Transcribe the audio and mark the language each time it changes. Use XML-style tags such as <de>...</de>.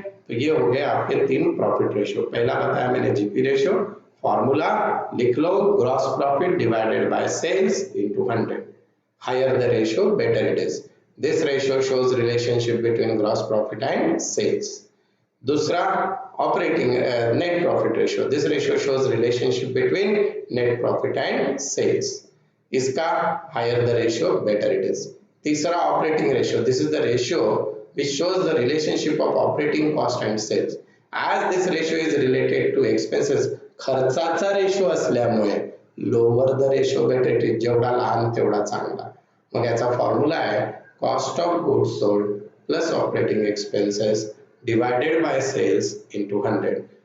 <hi>तो ये हो गया आपके 3 प्रॉफिट रेशियो। पहला बताया मैंने जीपी रेशियो, फॉर्मूला लिख लो, gross profit divided by sales into 100,</hi> <en>Higher the ratio better it is. This ratio shows relationship between gross profit and sales. दूसरा operating net profit ratio, this ratio shows relationship between net profit and sales, इसका higher the ratio better it is. तीसरा operating ratio, this is the ratio which shows the relationship of operating cost and sales. As this ratio is related to expenses,</en> <mr>खर्चाचा ratio असल्यामुळे</mr> <en>lower the ratio better it is,</en> <mr>जेवढा लहान तेवढा चांगला। मग याचा formula आहे cost of goods sold plus operating expenses divided by cells into 100।</mr>